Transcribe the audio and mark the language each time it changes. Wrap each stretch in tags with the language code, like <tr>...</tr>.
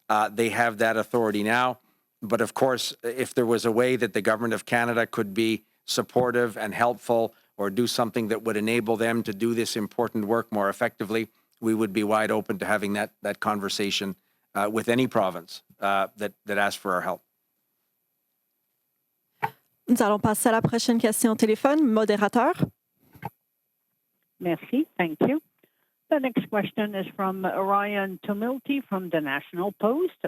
<en>They have that authority now. But of course, if there was a way that the Government of Canada could be supportive and helpful or do something that would enable them to do this important work more effectively, we would be wide open to having that conversation with any province that asks for our help.</en> <fr>Nous allons passer à la prochaine question au téléphone. Modérateur. Merci.</fr> <en>Thank you. The next question is from Ryan Tumilty from the National Post.</en>